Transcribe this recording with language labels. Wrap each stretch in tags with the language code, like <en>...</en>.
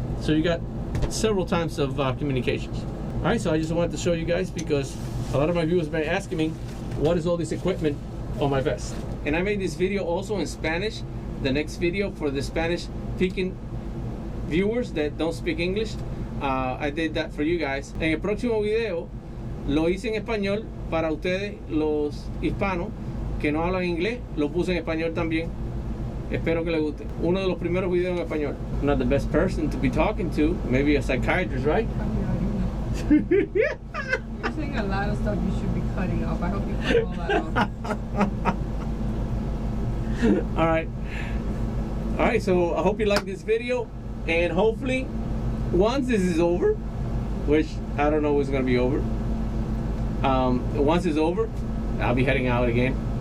<en>So you got several types of communications. All right, so I just wanted to show you guys because a lot of my viewers have been asking me, what is all this equipment on my vest? And I made this video also in Spanish. The next video for the Spanish speaking viewers that don't speak English, I did that for you guys.</en> <es>En el próximo video lo hice en español para ustedes los hispanos que no hablan inglés. Lo puse en español también. Espero que les guste. Uno de los primeros videos en español.</es> <en>I'm not the best person to be talking to. Maybe a psychiatrist, right? You're saying a lot of stuff you should be cutting off. I hope you cut all that off. All right, so I hope you like this video, and hopefully once this is over, which I don't know what's gonna be over, once it's over, I'll be heading out again.</en>